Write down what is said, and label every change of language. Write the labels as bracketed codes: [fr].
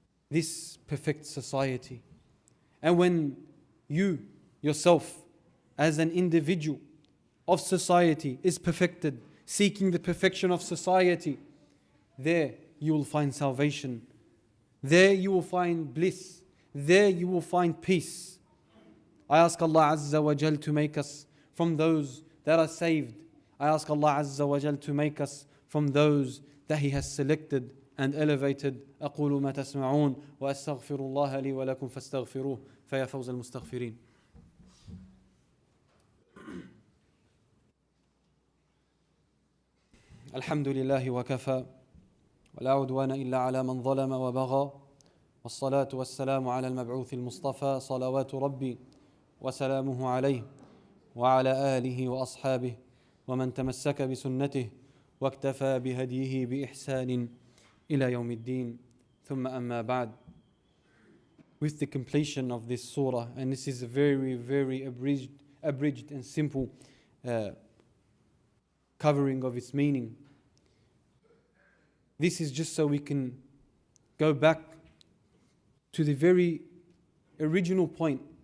[en] This perfects society. And when you yourself as an individual of society is perfected, seeking the perfection of society, there you will find salvation. There you will find bliss. There you will find peace. I ask Allah Azza wa Jal to make us from those that are saved. I ask Allah Azza wa Jal to make us from those that He has selected and elevated. [ar] أقول ما تسمعون وأستغفر الله لي ولكم فاستغفروه فيا فوز المستغفرين. الحمد لله وكفى ولا عدوان إلا على من ظلم وبغى والصلاة والسلام على المبعوث المصطفى صلوات ربي وسلامه عليه وعلى آله وأصحابه ومن تمسك بسنته واكتفى بهديه بإحسان إلى يوم الدين ثم أما بعد. [en] With the completion of this surah, and this is a very, very abridged and simple covering of its meaning. This is just so we can go back to the very original point.